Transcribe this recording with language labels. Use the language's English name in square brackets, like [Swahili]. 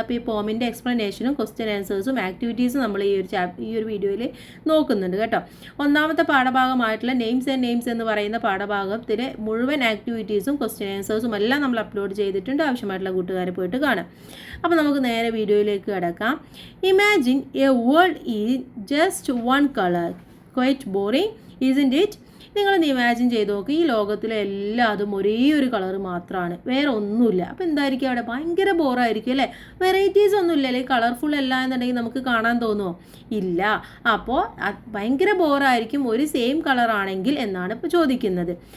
[Malayalam] അപ്പോൾ ഈ പോമിൻ്റെ എക്സ്പ്ലനേഷനും ക്വസ്റ്റ്യൻ ആൻസേഴ്സും ആക്ടിവിറ്റീസും നമ്മൾ ഈ ഒരു വീഡിയോയിൽ നോക്കുന്നുണ്ട് കേട്ടോ. ഒന്നാമത്തെ പാഠഭാഗമായിട്ടുള്ള നെയിംസ് ആൻഡ് നെയിംസ് എന്ന് പറയുന്ന പാഠഭാഗത്തിലെ മുഴുവൻ ആക്ടിവിറ്റീസും ക്വസ്റ്റ്യൻ ആൻസേഴ്സും എല്ലാം നമ്മൾ അപ്ലോഡ് ചെയ്തിട്ടുണ്ട്. ആവശ്യമായിട്ടുള്ള കൂട്ടുകാരെ പോയിട്ട് കാണാം. അപ്പോൾ നമുക്ക് നേരെ വീഡിയോയിലേക്ക് കിടക്കാം. [English] Imagine a world is just one color. Quite boring, isn't it? [Malayalam] നിങ്ങളൊന്ന് ഇമാജിൻ ചെയ്ത് നോക്കി, ഈ ലോകത്തിലെ എല്ലാതും ഒരേ ഒരു കളർ മാത്രമാണ്, വേറെ ഒന്നുമില്ല. അപ്പോൾ എന്തായിരിക്കും അവിടെ? ഭയങ്കര ബോറായിരിക്കും അല്ലേ? വെറൈറ്റീസ് ഒന്നുമില്ല അല്ലേ? കളർഫുൾ അല്ല എന്നുണ്ടെങ്കിൽ നമുക്ക് കാണാൻ തോന്നുമോ? ഇല്ല. അപ്പോൾ ഭയങ്കര ബോറായിരിക്കും ഒരു സെയിം കളർ ആണെങ്കിൽ എന്നാണ് ഇപ്പോൾ ചോദിക്കുന്നത്.